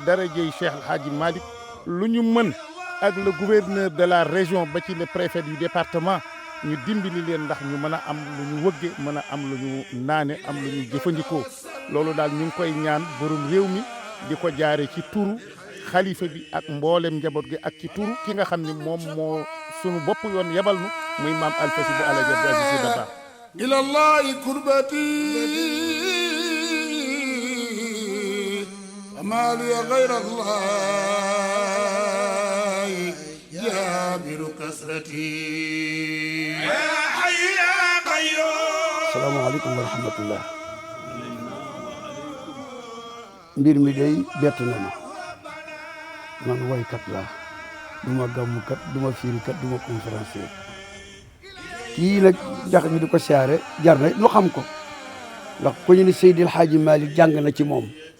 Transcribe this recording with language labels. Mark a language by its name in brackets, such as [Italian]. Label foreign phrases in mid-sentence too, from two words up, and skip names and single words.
[Wolof] darajey Cheikh El Hadji Malick lu ñu mën ak [French] le gouverneur de la région [Wolof] ba ci [French] le préfet du département [Wolof] ñu dimbali leen ndax ñu mën a am lu ñu wëgge mën a am lu ñu naane am lu ñu jëfandikoo loolu daal ñu ngi koy ñaan borom réew mi di ko jaare ci turu xalifa bi ak mboolem njaboot gi ak ci turu ki nga xam ne moom moo sunu bopp yoon yebal nu muy maam Alfasi bu Alaaji Abdou Aziz Sy Dabakh [Arabic] إلى الله كربتي ما لي غير الله جابر كسرتي يا حي يا قيوم. السلام عليكم ورحمة الله. [Wolof] mbir mi day bett na ma man woykat laa du ma gàmmukat du ma firikat du ma conférencier kii nag jax ñu di ko siyaare jar na nu xam ko ndax ku ñu ni Seydi El Hadji Malick jàng na ci moom